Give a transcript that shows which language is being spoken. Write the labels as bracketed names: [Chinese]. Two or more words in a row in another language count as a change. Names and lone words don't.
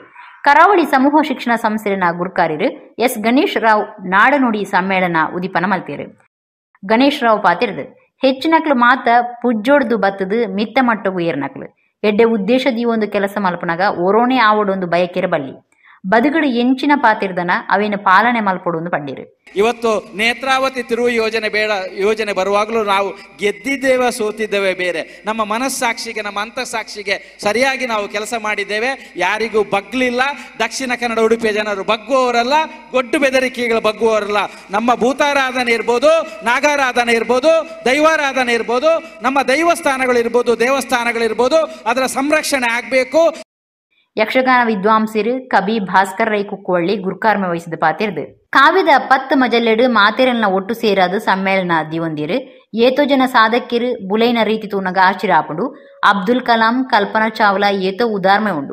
[Tulu] ಕರಾವಳಿ ಸಮೂಹ ಶಿಕ್ಷಣ ಸಂಸ್ಥೆನ ಗುರುಕಾರ್ಯರು ಎಸ್ ಗಣೇಶ್ ರಾವ್ ನಾಡುನುಡಿ ಸಮ್ಮೇಳನ ಉದಿಪನ ಮಲ್ತೇರು. ಗಣೇಶ್ ರಾವ್ ಪಾತಿರದು ಹೆಚ್ಚಿನಕ್ಲು ಮಾತ ಪುಜ್ಜೊಡ್ದು ಬತ್ತದು ಮಿತ್ತ ಮಟ್ಟಗೂ ಏರ್ನಕ್ಲು ಎಡ್ಡೆ ಉದ್ದೇಶದಿ ಒಂದು ಕೆಲಸ ಮಲ್ಪನಾಗ ಒರೋಣೆ ಆವಡೊಂದು ಬಯಕೆರಬಲ್ಲಿ ಬದುಗಡು ಎಂಚಿನ ಪಾತಿರ್ದನ ಅವೇನು ಪಾಲನೆ ಮಲ್ಪಡುವುದು ಪಂಡಿರು. [Kannada] ಇವತ್ತು ನೇತ್ರಾವತಿ ತಿರುವು ಯೋಜನೆ ಬರುವಾಗಲೂ ನಾವು ಗೆದ್ದಿದ್ದೇವೆ ಸೋತಿದ್ದೇವೆ ಬೇರೆ. ನಮ್ಮ ಮನಸ್ಸಾಕ್ಷಿಗೆ ನಮ್ಮ ಅಂತಃಸಾಕ್ಷಿಗೆ ಸರಿಯಾಗಿ ನಾವು ಕೆಲಸ ಮಾಡಿದ್ದೇವೆ. ಯಾರಿಗೂ ಬಗ್ಲಿಲ್ಲ. ದಕ್ಷಿಣ ಕನ್ನಡ ಉಡುಪಿಯ ಜನರು ಬಗ್ಗುವವರಲ್ಲ, ಗೊಡ್ಡು ಬೆದರಿಕೆಗಳು ಬಗ್ಗುವವರಲ್ಲ. ನಮ್ಮ ಭೂತಾರಾಧನೆ ಇರ್ಬೋದು, ನಾಗಾರಾಧನೆ ಇರ್ಬೋದು, ದೈವಾರಾಧನೆ ಇರ್ಬೋದು, ನಮ್ಮ ದೈವಸ್ಥಾನಗಳಿರ್ಬೋದು, ದೇವಸ್ಥಾನಗಳಿರ್ಬೋದು, ಅದರ ಸಂರಕ್ಷಣೆ ಆಗಬೇಕು. [Tulu] ಯಕ್ಷಗಾನ ವಿದ್ವಾಂಸರು ಕಬಿ ಭಾಸ್ಕರ್ ರೈ ಕುಕ್ಕುವಳ್ಳಿ ಗುರುಕಾರ್ಮೆ ವಹಿಸಿದ ಪಾತಿರ್ದು ಕಾವ್ಯದ 10 ಮಜಲ್ಲೆಡು ಮಾತೆರಲ್ನ ಒಟ್ಟು ಸೇರಾದು ಸಮ್ಮೇಳನ ದಿವಂದಿರು ಏತೋ ಜನ ಸಾಧಕ್ಯರು ಬುಲೈನ ರೀತಿ ತೂನಗ ಆಚಿರಾಪುಂಡು. ಅಬ್ದುಲ್ ಕಲಾಂ, ಕಲ್ಪನಾ ಚಾವ್ಲಾ ಏತೋ ಉದಾರ್ಮೆ ಉಂಡು.